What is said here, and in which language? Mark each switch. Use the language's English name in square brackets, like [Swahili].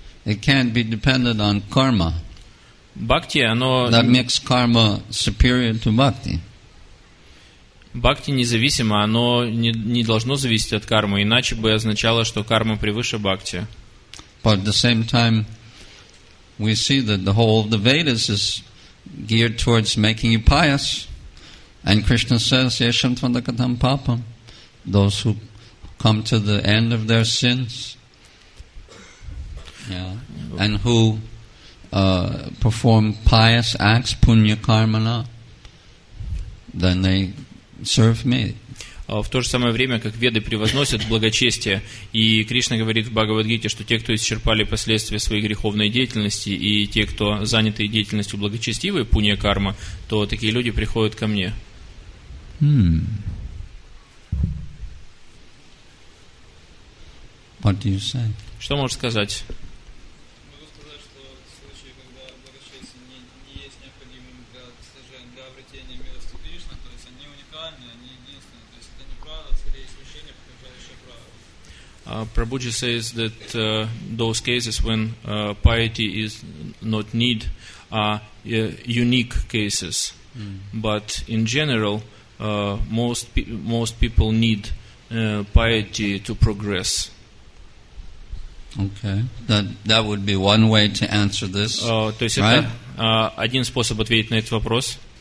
[English] It can't be dependent on karma. [Russian] Бхакти, оно... [English] That makes karma superior to bhakti. [Russian] Бхакти независимо, оно не должно зависеть от кармы, иначе бы означало, что карма превыше бхакти. [English] But at the same time, we see that the whole of the Vedas is geared towards making you pious. And Krishna says, [Sanskrit] Yesham tvandakatam papam. [English] Those who come to the end of their sins, and who perform pious acts, punya karmana, then they serve me. [Russian] В то же самое время, как Веды превозносят благочестие, и Кришна говорит в Бхагавад-гите, что те, кто исчерпали последствия своей греховной деятельности, и те, кто заняты деятельностью благочестивой, пунья карма, то такие люди приходят ко мне. [English] What do you say? [Russian] Что можешь сказать? Могу сказать, что в случае, когда благочестие не есть необходимым для достижения, для обретения милости Кришны, то есть они уникальны, они единственные. То есть это не правило, скорее исключение, подтверждающее правило. [English] Prabhuji says that those cases when piety is not need are unique cases, but in general, most people need piety to progress. Okay, that would be one way to answer this. [Russian] То есть [English] right? [Russian] Это один способ ответить на этот вопрос.